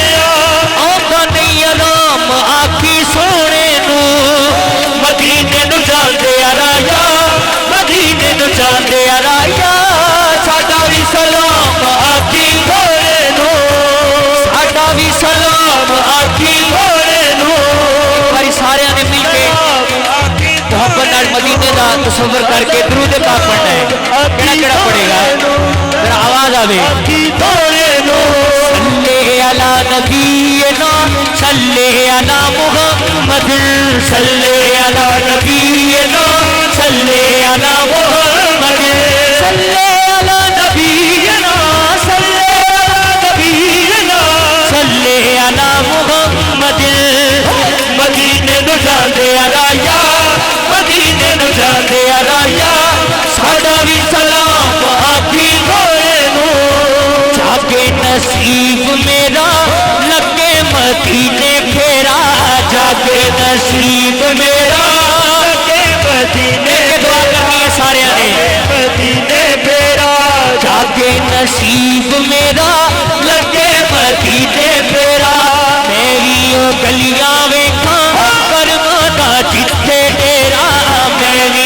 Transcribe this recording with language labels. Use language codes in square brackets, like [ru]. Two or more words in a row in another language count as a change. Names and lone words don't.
[pa] ਆ ਆਂਦਾ ਨਹੀਂ ਆਰਾਮ ਆਖੀਂ ਸੋਹਣੇ ਨੂੰ ਮਦੀਨੇ ਨੂੰ ਜਾਂਦੇ ਰਾਹੀਆ ਮਦੀਨੇ ਨੂੰ ਜਾਂਦੇ ਰਾਹੀਆ ਸਾਡਾ ਵੀ ਸਲਾਮ ਆਖੀਂ ਸੋਹਣੇ ਨੂੰ ਸਾਡਾ ਵੀ ਸਲਾਮ ਆਖੀਂ ਸੋਹਣੇ ਨੂੰ ਹਮਾਰੀ ਸਾਰੇ ਨੇ ਮਿਲ ਕੇ ਮੁਹੱਬਤ ਨਾਲ ਮਦੀਨੇ ਦਾ ਤਸੱਵੁਰ ਕਰਕੇ ਦਰੂਦ ਪਾਕ ਪੜ੍ਹਨਾ ਹੈ। ਕਿਹੜਾ ਕਿਹੜਾ ਪੜ੍ਹੇਗਾ ਜ਼ਰਾ ਆਵਾਜ਼ ਆਵੇ ਆਖੀਂ ਸੋਹਣੇ ਨੂੰ [ar] صلِّ على نبيّنا صلِّ على محمد صلِّ على نبيّنا صلِّ على محمد صلِّ على نبيّنا صلِّ على نبيّنا صلِّ على محمد [pa] ਮਦੀਨੇ ਨੂੰ ਜਾਂਦੇ ਰਾਹੀਆ ਮਦੀਨੇ ਨੂੰ ਜਾਂਦੇ ਰਾਹੀਆ ਸਾਡਾ ਵੀ ਸਲਾਮ ਆਖੀਂ ਸੋਹਣੇ ਨੂੰ ਜਾਗੇ ਨਸੀਬ ਮੇਰਾ ਲੱਗੇ ਮਦੀਨੇ ਫੇਰਾ ਜਾਗੇ ਨਸੀਬ ਮੇਰਾ ਲੱਗੇ ਮਦੀਨੇ ਦੁਆ ਕਰਨੀ ਹੈ ਸਾਰੇ ਨੇ ਮਦੀਨੇ ਫੇਰਾ ਜਾਗੇ ਨਸੀਬ ਮੇਰਾ ਲੱਗੇ ਮਦੀਨੇ ਫੇਰਾ ਮੇਰੀ ਓ ਗਲੀਆਂ ਵੇਖਾਂ ਕਰਮਾਂ ਜਿੱਥੇ ਡੇਰਾ ਮੇਰੀ